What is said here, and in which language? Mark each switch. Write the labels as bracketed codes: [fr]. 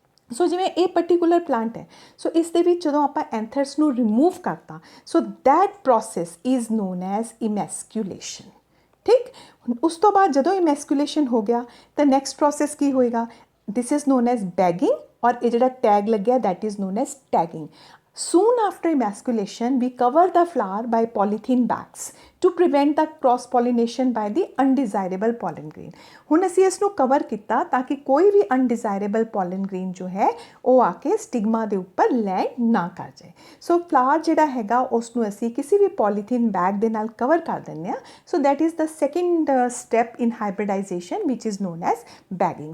[pa] ਸੋ ਜਿਵੇਂ ਇਹ particular plant ਹੈ, ਸੋ ਇਸ ਦੇ ਵਿੱਚ ਜਦੋਂ ਆਪਾਂ ਐਂਥਰਸ ਨੂੰ ਰਿਮੂਵ ਕਰਤਾ, [en] so that process is known as emasculation, [pa] ਠੀਕ। ਉਸ ਤੋਂ ਬਾਅਦ ਜਦੋਂ ਇਮੈਸਕੂਲੇਸ਼ਨ ਹੋ ਗਿਆ ਤਾਂ ਨੈਕਸਟ ਪ੍ਰੋਸੈਸ ਕੀ ਹੋਏਗਾ, [en] this is known as bagging, [pa] ਔਰ ਇਹ ਜਿਹੜਾ ਟੈਗ ਲੱਗਿਆ [en] That is known as tagging. Soon after emasculation, we cover the flower by polythene bags to prevent the cross pollination by the undesirable pollen grain। [pa] ਹੁਣ ਅਸੀਂ ਇਸ ਨੂੰ cover ਕੀਤਾ ਤਾਂ ਕਿ ਕੋਈ ਵੀ [en] undesirable pollen grain [pa] ਜੋ ਹੈ ਉਹ ਆ ਕੇ ਸਟਿਗਮਾ ਦੇ ਉੱਪਰ ਲੈਂਡ ਨਾ ਕਰ ਜਾਏ। ਸੋ ਫਲਾਵਰ ਜਿਹੜਾ ਹੈਗਾ ਉਸ ਨੂੰ ਅਸੀਂ ਕਿਸੇ ਵੀ ਪੋਲੀਥੀਨ ਬੈਗ ਦੇ ਨਾਲ ਕਵਰ ਕਰ ਦਿੰਦੇ ਹਾਂ। [en] So that is the second step in hybridization ਵਿਚ is known as bagging.